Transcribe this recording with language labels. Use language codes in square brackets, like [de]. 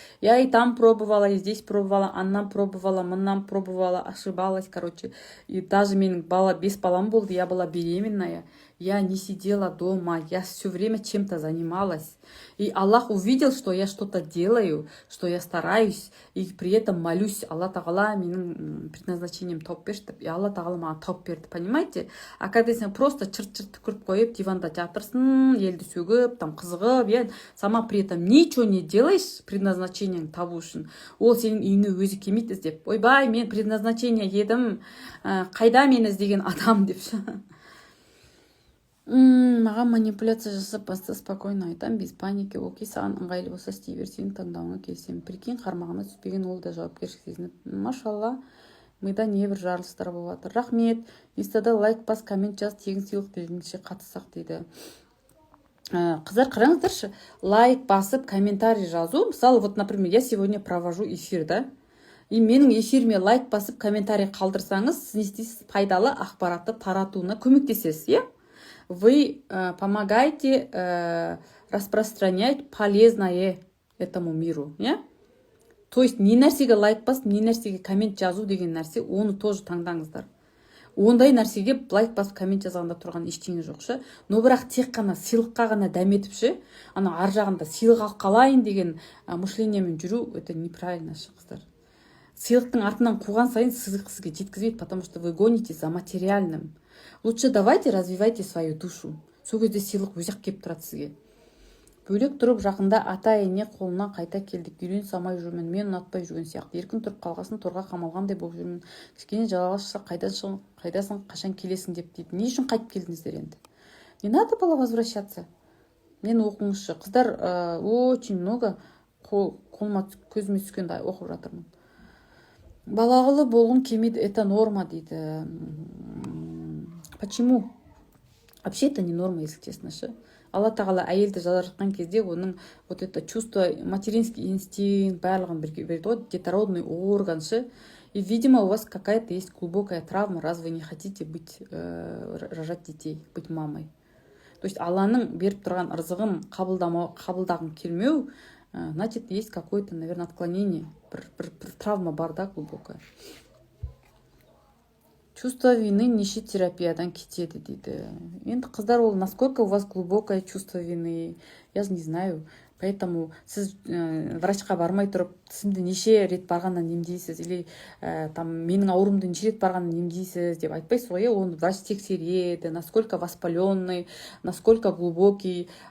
[ru] Я и там пробовала, и здесь пробовала, [kk] аннан [ru] пробовала, [kk] мыннан [ru] пробовала, ошибалась, короче. И даже [kk] менің бес балам болды, [ru] я была беременная. Я не сидела дома, я все время чем-то занималась. И Аллах увидел, что я что-то делаю, что я стараюсь, и при этом молюсь. [kk] Аллах Тағала менің предназначением тауып берші, и Аллах Тағала маған тауып берді, понимаете? А когда сен просто чырт-чырт түкіріп қойып, диванда жатырсың, елді сөгіп, там қызығып, [ru] я сама при этом ничего не делаешь [kk] предназначениең табу үшін, ол сенің үйіңе өзі келмейді іздеп. Ойбай, мен предназначение едім, қайда мені іздеген адам деп. Маған манипуляция жасап баста спокойно айтам, [ru] без паники. [kk] Окей, саған ыңғайлы болса істей бер, сенің таңдауыңа келісемін. Прикинь, қармағына түспеген, ол да жауапкершілік сезініп. Машалла, мида небір жарылыстар болып жатыр. Рахмет. Инстада лайк бас, коммент жаз, тегін сыйлық берілгенше қатыссақ дейді. Қыздар, қараңыздаршы, лайк басып, комментарий жазу. [ru] Мысалы, вот, например, я сегодня провожу эфир, да? [kk] И менің эфиріме лайк басып, комментарий қалдырсаңыз, сіз не істейсіз? Пайдалы ақпаратты таратуына көмектесесіз, иә? [ru] Вы помогаете распространять полезное этому миру, yeah? [kk] То есть не нәрсеге лайк басып, не нәрсеге коммент жазу деген нәрсе, оны тоже таңдаңыздар. Ондай нәрсеге лайк басып, коммент жазғанда тұрған ештеңе жоқ ше. Но бірақ тек қана сыйлыққа ғана дәметіп ше, ана ар жағында сыйлық алып қалайын деген мышлениемен жүру, [ru] это неправильно [kk] ше, қыздар. Сыйлықтың артынан қуған сайын сыйлық сізге жеткізбейді, [ru] потому что вы гоните за материальным. Лучше давайте развивайте свою душу. [kk] Сол кезде сыйлық өзі-ақ келіп тұрады сізге. Бөлек тұрып жақында ата-ене қолына қайта келдік. Үйрен салмай жүрмін, мен ұнатпай жүрген сияқты. Еркін тұрып қалғасын, торға қамалғандай болып жүрмін. Кішкене жалаға шықса қайдасың, қашан келесің деп дейді. Не үшін қайтып келдіңіздер енді? [ru] Не надо было возвращаться. [kk] Мен оқыңызшы. Қыздар очень много қолыма көзіме түскенде оқып жатырмын. Балағылы болғым келмейді, это норма дейді. [ru] Почему? Вообще это не норма, если честно. [kk] Алла Тағала әйелді жаратқан кезде оның [ru] вот это чувство, материнский инстинкт [kk] барлығын береді ғой, детородный орган. [ru] И, видимо, у вас какая-то есть глубокая травма, раз вы не хотите рожать детей, быть мамой. [kk] То есть Алланың беріп тұрған ырзығын қабылдағым келмеу, [ru] значит, есть какое-то, наверное, отклонение, [kk] бір травма бар да, глубокая. Чувство вины неше терапиядан кетеді дейді. Енді қыздар, ол [ru] насколько у вас глубокое чувство вины, я не знаю. [kk] Поэтому сіз врачқа бармай тұрып, тісімді неше рет барғаннан емдейсіз, или там менің ауырымды неше рет барғаннан емдейсіз деп айтпайсыз ғой. Оны врач тексереді, [ru] насколько воспаленный, насколько глубокий.